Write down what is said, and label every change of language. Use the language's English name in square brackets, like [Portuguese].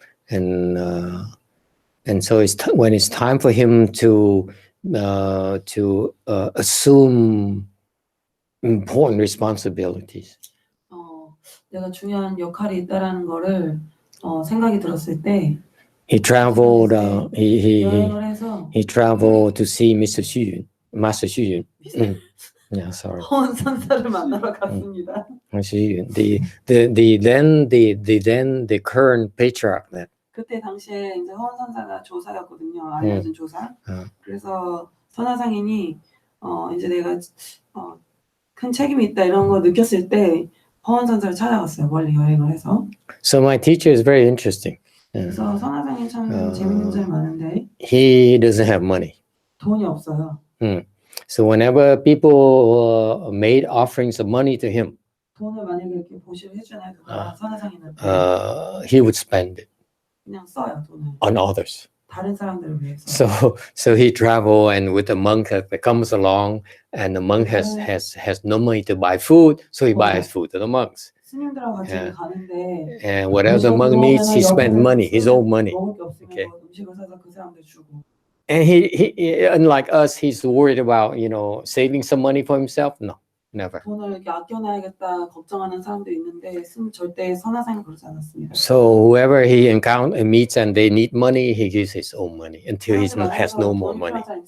[English] And so when it's time for him to assume important responsibilities. [Korean] 내가 중요한 역할이 있다라는 거를 생각이 들었을 때 [English] he traveled [Korean] 여행을 해서 [English] he traveled to see Master Hsuan. Yeah, sorry. [Korean] 허원 선사를 만나러 갔습니다. [English] The current patriarch that. [Korean] 그때 당시에 이제 허원 선사가 조사였거든요. 알려진 조사. 그래서 선화상인이 이제 내가 큰 책임이 있다 이런 거 느꼈을 때 허원 선사를 찾아갔어요. 멀리 여행을 해서. [English] So my teacher is very interesting. [Korean] 그래서 선화상인 참 재밌는 점이 많은데. [English] He doesn't have money. [Korean] 돈이 없어요. [English] So whenever people made offerings of money to him, [Korean] 돈을 만약에 이렇게 보시를 해주나요? 선화상인한테. [English] He would spend it. [Korean] 그냥 써요 돈을. [English] On others. [Korean] 다른 사람들을 위해서. [English] So he travel, and with the monk that comes along, and the monk has no money to buy food, so he buys food to the monks. [Korean] 스님들하고 같이 가는데. [English] And whatever the monk needs, he spends money, his own money. Okay. [Korean] 음식을 사서 그 사람들 주고. [English] And he unlike us, he's worried about saving some money for himself. No. Never. [Korean] 돈을 이렇게 아껴놔야겠다 걱정하는 사람도 있는데 절대 선화상은 그러지 않았습니다. [English] So whoever he meets and they need money, he gives his own money until he has no more money.